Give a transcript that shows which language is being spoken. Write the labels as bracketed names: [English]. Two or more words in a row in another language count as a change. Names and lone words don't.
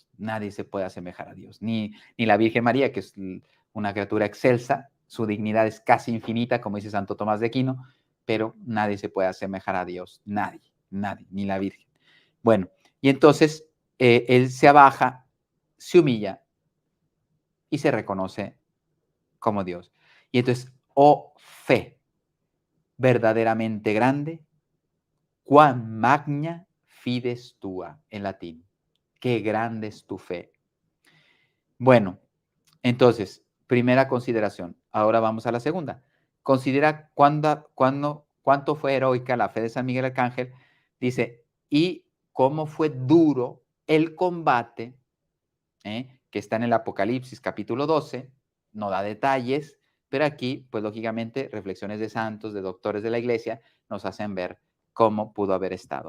[Spanish] Nadie se puede asemejar a Dios. Ni la Virgen María, que es una criatura excelsa, su dignidad es casi infinita, como dice Santo Tomás de Aquino, pero nadie se puede asemejar a Dios. Nadie, nadie, ni la Virgen. Bueno, y entonces él se abaja, se humilla y se reconoce como Dios. Y entonces, oh fe verdaderamente grande, [Latin] quam magna fides tua, [Spanish] en latín. Qué grande es tu fe. Bueno, entonces, primera consideración. Ahora vamos a la segunda. Considera cuánto fue heroica la fe de San Miguel Arcángel. Dice, y cómo fue duro el combate, que está en el Apocalipsis capítulo 12, no da detalles, pero aquí, pues lógicamente, reflexiones de santos, de doctores de la iglesia, nos hacen ver cómo pudo haber estado.